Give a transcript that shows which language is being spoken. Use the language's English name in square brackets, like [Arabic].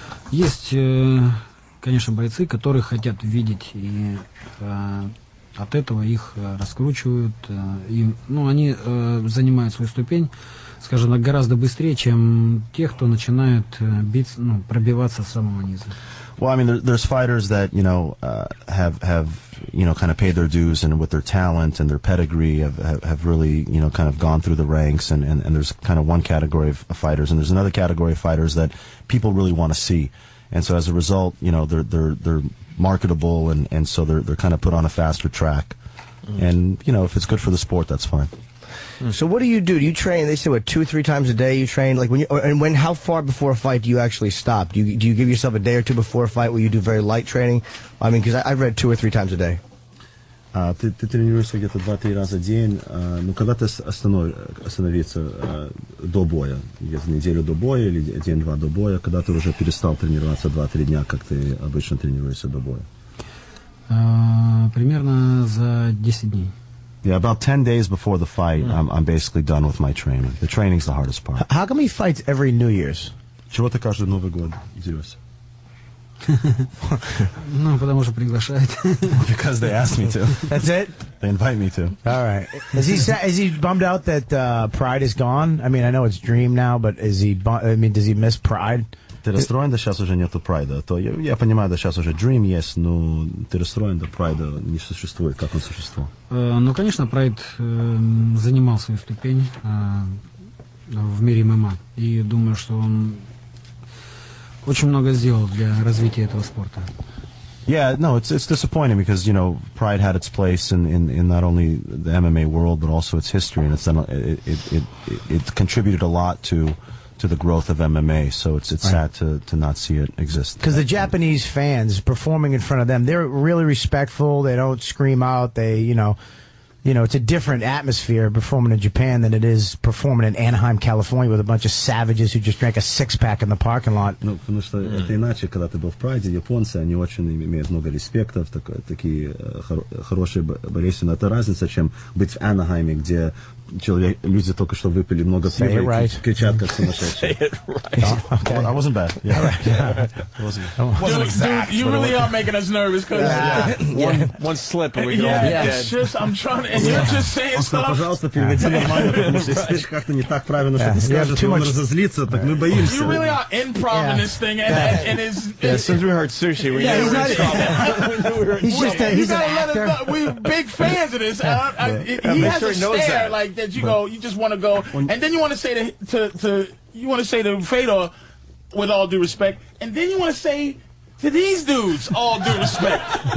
[Russian] Есть, конечно, бойцы, которые хотят видеть, и от этого их раскручивают. Они занимают свою ступень, скажем так, гораздо быстрее, чем те, кто начинает пробиваться с самого низа. [English] Well, I mean, there's fighters that have kind of paid their dues, and with their talent and their pedigree have really kind of gone through the ranks, and there's kind of one category of fighters, and there's another category of fighters that people really want to see, and so as a result, they're marketable, and so they're kind of put on a faster track, and if it's good for the sport, that's fine. So what do? Do you train? They say 2 or 3 times a day you train. Like how far before a fight do you actually stop? Do you give yourself a day or two before a fight where you do very light training? I mean, because I've read 2 or 3 times a day. [Russian] Ты тренируешься где-то 2-3 раза в день. Когда ты остановиться до боя, где-то неделю до боя или день-два до боя, когда ты уже перестал тренироваться 2-3 дня, как ты обычно тренируешься до боя? Примерно за 10 дней. [English] Yeah, about 10 days before the fight, I'm basically done with my training. The training's the hardest part. How come he fights every New Year's? [Russian] Чего ты каждый Новый год дерешься? Потому что приглашают. [English] Because they asked me to. That's it? They invite me to. All right. Is he bummed out that Pride is gone? I mean, I know it's Dream now, but does he miss Pride? [Russian] Ты расстроен, да сейчас уже нету прайда? То я понимаю, да сейчас уже Dream есть, но ты расстроен, да прайда не существует. Как он существовал? Конечно, прайд занимал свою ступень в мире ММА. И думаю, что он очень много сделал для развития этого спорта. [English] Yeah, no, it's disappointing because Pride had its place in not only the MMA world but also its history, and it contributed a lot to the growth of MMA, so it's sad to not see it exist. Because the Japanese fans performing in front of them, they're really respectful. They don't scream out. They, it's a different atmosphere performing in Japan than it is performing in Anaheim, California, with a bunch of savages who just drank a 6-pack in the parking lot. [Russian] Потому что это иначе, когда ты был в Прайде, японцы, они очень имеют много респекта, такие хорошие болельщики. Это разница, чем быть в Анахайме, где люди только что выпили много пива и кричат как сумасшедшие. [English] Okay. I wasn't bad. Yeah. It wasn't exact. Dude, you really are making us nervous because one slip and we can all be dead. It's just, I'm trying to, and you're just saying stuff. [Russian] Пожалуйста, переведи нормально, потому что если ты как-то не так правильно что-то скажешь, и он разозлится, так мы боимся. [English] You really are improv in this thing, and it's... Since we heard sushi, we knew we were in trouble. He's an actor. We're big fans of this. He has a stare like that. You just want to go, and then you want to say to Fedor, with all due respect, and then you want to say to these dudes, all due respect.